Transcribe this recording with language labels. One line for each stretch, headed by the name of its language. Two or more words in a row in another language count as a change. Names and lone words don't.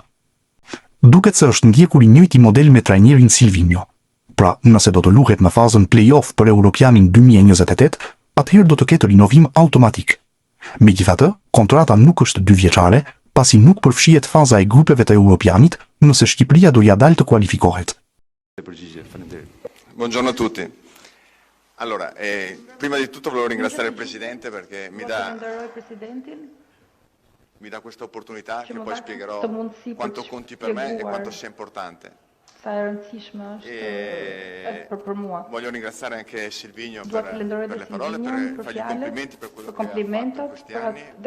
Albanian: Duket se është ndjekur i njëjti model me trajnerin Silvinho. Pra, nëse do të luhet në fazën play-off për Europianin 2028, atëherë do të ketë rinovim automatik. Megjithatë, kontrata nuk është 2 vjeçare, pasi nuk përfshihet faza e grupeve të Europianit nëse Shqipëria do ja dalë të kualifikohet.
Italian: Buongiorno a tutti. Allora, prima di tutto volevo ringraziare il Presidente perché mi dà questa opportunità che poi spiegherò quanto conti per me e quanto sia importante. Voglio ringraziare anche Silvinho per le parole, per fargli complimenti per quello che ha fatto in questi anni.